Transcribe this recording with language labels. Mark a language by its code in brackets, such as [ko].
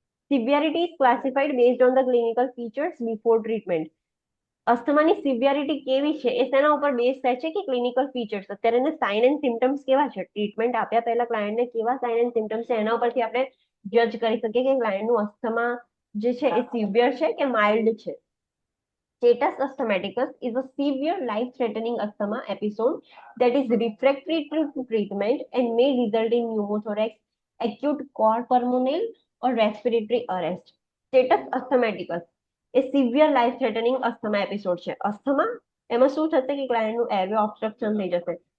[en] Severity is classified based on the clinical features before treatment. [gu] અસ્થમાની severity કેવી છે એ શેના ઉપર બેઝ થાય છે? કે ક્લિનિકલ ફીચર્સ. અત્યારે એને સાઇન એન્ડ સિમ્ટમ્સ કેવા છે, ટ્રીટમેન્ટ આપ્યા પહેલા ક્લાયન્ટને કેવા સાઇન એન્ડ સિમ્ટમ્સ છે, એના ઉપરથી આપણે જજ કરી શકીએ કે ક્લાયન્ટનું અસ્થમા જે છે એ સિવિયર છે કે માઇલ્ડ છે. [en] Status asthmaticus is a severe life-threatening asthma episode that is refractory to treatment and may result in pneumothorax, acute cor pulmonale or respiratory arrest. [gu] Status અસ્થમેટિકસ A severe life threatening asthma episode છે. Asthma એમાં શું થશે કે ક્લાયન્ટનું એરવે obstruction થઈ જશે.